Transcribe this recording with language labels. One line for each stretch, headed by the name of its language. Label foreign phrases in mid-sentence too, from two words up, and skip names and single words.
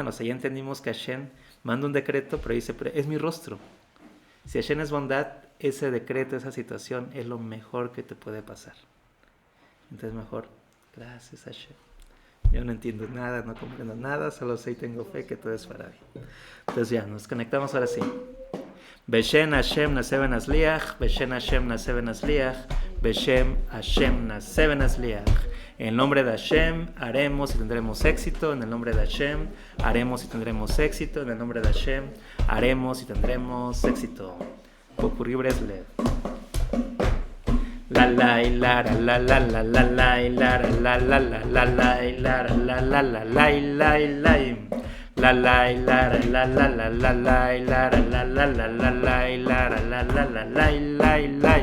Spanish: O sea, ya entendimos que Hashem manda un decreto, pero dice, es mi rostro. Si Hashem es bondad, ese decreto, esa situación, es lo mejor que te puede pasar. Entonces, mejor, gracias Hashem. Yo no entiendo nada, no comprendo nada, solo sé y tengo fe que todo es para bien. Entonces ya, nos conectamos ahora sí.
Hebrew: בשם השם נעשה ונצליח, בשם השם נעשה ונצליח, בשם השם נעשה ונצליח, Beshem Hashem Naseben Asliach.
Spanish: En el nombre de Hashem haremos y tendremos éxito. En el nombre de Hashem haremos y tendremos éxito. En el nombre de Hashem haremos y tendremos éxito. Popurrí Breslev. La la y la la la la la la y la la la la la la y la la la la la y la y la la la y la la la la la la y la la la la la la y la la la la la y la y la.